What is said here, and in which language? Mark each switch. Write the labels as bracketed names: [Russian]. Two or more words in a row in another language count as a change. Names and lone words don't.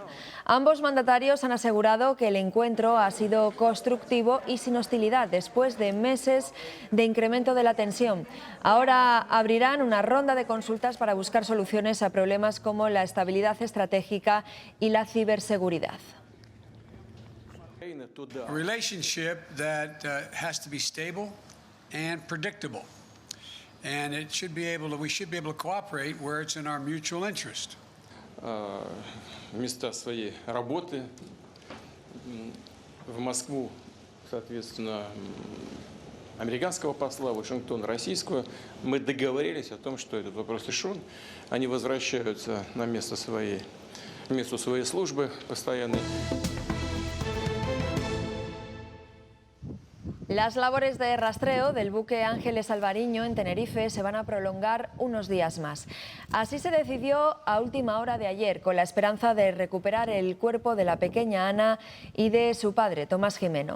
[Spanish] Ambos mandatarios han asegurado que el encuentro ha sido constructivo y sin hostilidad después de meses de incremento de la tensión. Ahora abrirán una ronda de consultas para buscar soluciones a problemas como la estabilidad estratégica y la ciberseguridad. [English] A relationship that has to be stable and predictable, and we should be able to cooperate where it's in our mutual interest. [Russian] Места своей работы в Москву, соответственно, американского посла, Вашингтон российского. Мы договорились о том, что этот вопрос решен. Они возвращаются на месту своей службы постоянной. [Spanish] Las labores de rastreo del buque Ángeles Alvariño en Tenerife se van a prolongar unos días más. Así se decidió a última hora de ayer, con la esperanza de recuperar el cuerpo de la pequeña Ana y de su padre, Tomás Jimeno.